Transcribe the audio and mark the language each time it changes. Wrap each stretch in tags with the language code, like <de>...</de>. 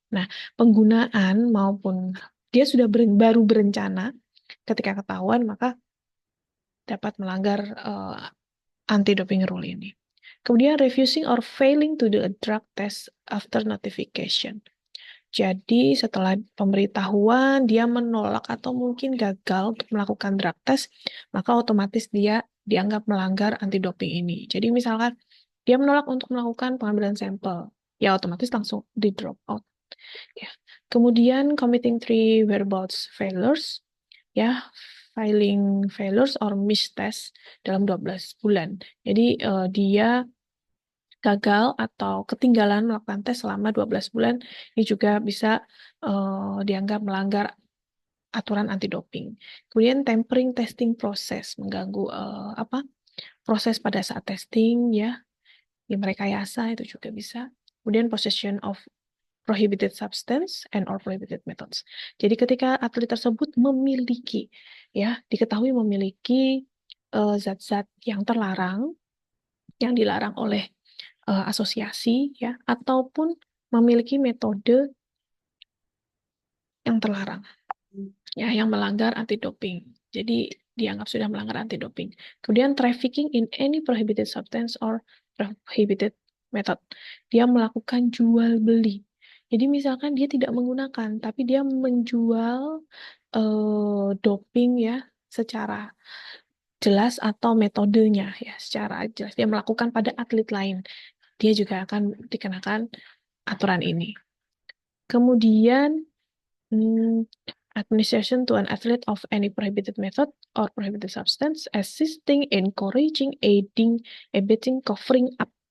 <id>Nah, penggunaan maupun dia sudah baru berencana, ketika ketahuan maka dapat melanggar anti-doping rule ini.</id> <en>Kemudian refusing or failing to do a drug test after notification.</en> <id>Jadi setelah pemberitahuan dia menolak atau mungkin gagal untuk melakukan drug test, maka otomatis dia dianggap melanggar anti-doping ini. Jadi misalkan dia menolak untuk melakukan pengambilan sampel, ya otomatis langsung di drop out. Ya.</id> <en>Kemudian committing 3 whereabouts failures, ya, filing failures or missed test</en> <id>dalam 12 bulan. Jadi dia gagal atau ketinggalan melakukan tes selama 12 bulan, ini juga bisa dianggap melanggar aturan anti doping. Kemudian tampering testing proses mengganggu proses pada saat testing ya, merekayasa itu juga bisa.</id> <en>Kemudian possession of prohibited substance and or prohibited methods.</en> <id>Jadi ketika atlet tersebut memiliki diketahui memiliki zat-zat yang terlarang, yang dilarang oleh asosiasi ya, ataupun memiliki metode yang terlarang ya, yang melanggar anti doping. Jadi dianggap sudah melanggar anti doping. Kemudian</id> <en>trafficking in any prohibited substance or prohibited method.</en> <id>Dia melakukan jual beli. Jadi misalkan dia tidak menggunakan, tapi dia menjual doping ya secara jelas atau metodenya ya secara jelas dia melakukan pada atlet lain, dia juga akan dikenakan aturan ini.</id> <en>Kemudian administration to an athlete of any prohibited method or prohibited substance, assisting, encouraging, aiding, abetting, covering up.</en>